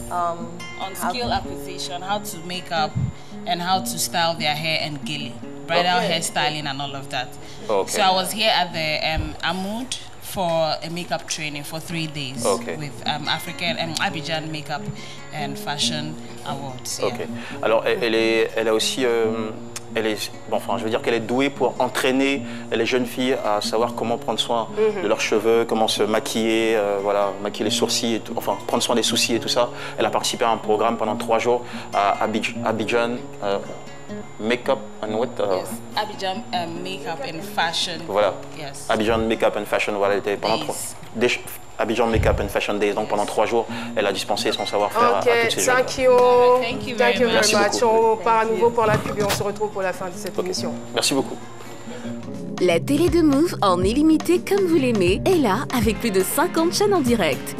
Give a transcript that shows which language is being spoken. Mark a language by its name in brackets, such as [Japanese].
[English] On skill acquisition, how to make up and how to style their hair and gilly. Bridal hairstyling and all of that. Okay. So I was here at the Amoud for a makeup training for 3 days with African Abidjan Makeup and Fashion Awards. Yeah. Ok. [French] Alors elle a aussi, enfin je veux dire qu'elle est douée pour entraîner les jeunes filles à savoir comment prendre soin de leurs cheveux, comment se maquiller, voilà, maquiller les sourcils et tout, enfin prendre soin des sourcils et tout ça. Elle a participé à un programme pendant 3 jours à Abidjan. [English] Makeup and what? Yes. Abidjan Makeup and Fashion. [French] Voilà. [English] Yes. [French] Abidjan Makeup and Fashion, voilà, elle était pendant Abidjan Makeup and Fashion Days, donc pendant 3 jours, elle a dispensé son savoir-faire à toutes ces jeunes. [English] Thank you. Thank you very much. [French] On part à nouveau pour la pub et on se retrouve pour la fin de cette émission. Merci beaucoup. La télé de Move en illimité comme vous l'aimez est là avec plus de 50 chaînes en direct.